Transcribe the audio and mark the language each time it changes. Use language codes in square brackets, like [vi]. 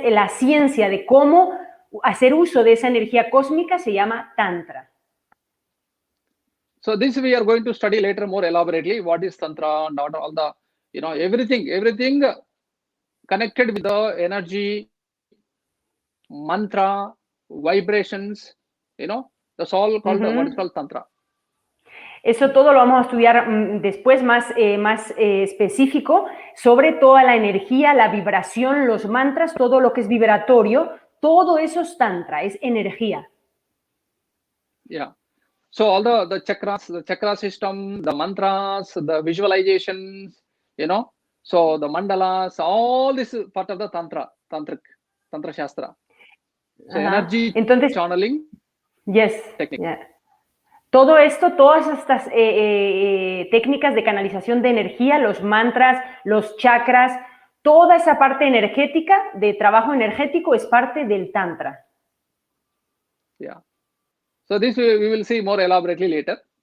[es] La ciencia de cómo hacer uso de esa energía cósmica se llama tantra. [en] So this we are going to study later more elaborately what is tantra and all the everything connected with the energy, mantra, vibrations, that's all called what is called tantra. [es] Eso todo lo vamos a estudiar después más específico sobre toda la energía, la vibración, los mantras, todo lo que es vibratorio, todo eso es tantra, es energía. [en] Yeah. So all the chakra system, the mantras, the visualizations, so the mandalas, all this is part of the tantra shastra. So energy [es] Entonces, [en] channeling. Yes. Technique. Yeah. [es] Todo esto, todas estas técnicas de canalización de energía, los mantras, los chakras, toda esa parte energética, de trabajo energético, es parte del tantra. [en] Yeah. So this we will see more elaborately later.